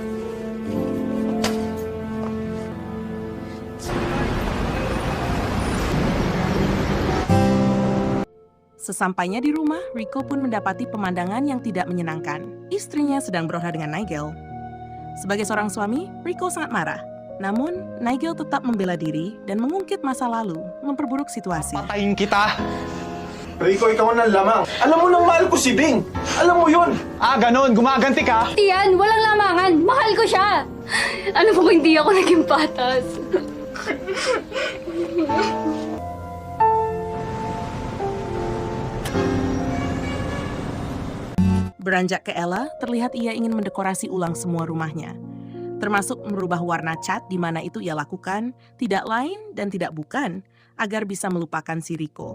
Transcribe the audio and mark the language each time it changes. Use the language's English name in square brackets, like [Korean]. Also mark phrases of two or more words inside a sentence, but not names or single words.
[Indonesian] Sesampainya di rumah, Rico pun mendapati pemandangan yang tidak menyenangkan. Istrinya sedang berolah dengan Nigel. Sebagai seorang suami, Rico sangat marah. Namun, Nigel tetap membela diri dan mengungkit masa lalu, memperburuk situasi. [Filipino] Patayin kita! Rico, ikaw na lamang. Alam mo nang mahal ko si Bing. Alam mo yun. Ah, ganon. Gumaganti ka? Tiyan, walang lamangan. Mahal ko siya. Ano mo kung hindi ako naging patas? [Indonesian] Beranjak ke Ella, terlihat ia ingin mendekorasi ulang semua rumahnya. Termasuk merubah warna cat di mana itu ia lakukan, tidak lain dan tidak bukan, agar bisa melupakan si Rico.